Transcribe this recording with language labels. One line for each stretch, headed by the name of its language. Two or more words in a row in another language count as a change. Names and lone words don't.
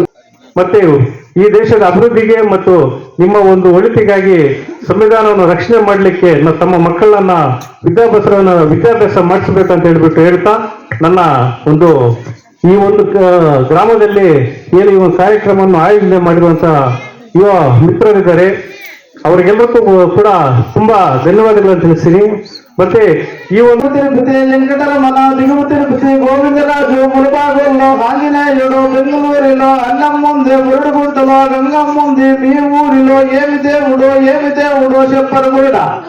Kannada: ಮತ್ತೆ ಈ ದೇಶದ ಅಭಿವೃದ್ಧಿಗೆ ಮತ್ತು ನಿಮ್ಮ ಒಂದು ಒಳಿತಿಗಾಗಿ ಸಂವಿಧಾನವನ್ನು ರಕ್ಷಣೆ ಮಾಡಲಿಕ್ಕೆ ತಮ್ಮ ಮಕ್ಕಳನ್ನ ವಿದ್ಯಾಭ್ಯಾಸ ಮಾಡಿಸಬೇಕಂತ ಹೇಳ್ತಾ ನನ್ನ ಒಂದು ಈ ಒಂದು ಗ್ರಾಮದಲ್ಲಿ ಏನು ಈ ಒಂದು ಕಾರ್ಯಕ್ರಮವನ್ನು ಆಯೋಜನೆ ಮಾಡಿರುವಂತ ಯುವ ಮಿತ್ರರಿದ್ದಾರೆ, ಅವರಿಗೆಲ್ಲರಿಗೂ ಕೂಡ ತುಂಬಾ ಧನ್ಯವಾದಗಳನ್ನು ತಿಳಿಸ್ತೀನಿ. ಮತ್ತೆ ಈ ಒಂದು
Telugu: ವೆಂಕಟರಮಣ ತಿರುಪತಿ ಗೋವಿಂದರಾಜು ಮುಳುಬಾಗಿಲು ಆಂಜನೇಯುಡು ಬೆಂಗಳೂರಿలో అన్నం ముందే మురుడు గుంటలో గంగమ్మ ఉంది మీ ఊరిలో ఏమి దేవుడో చెప్పరు కూడా.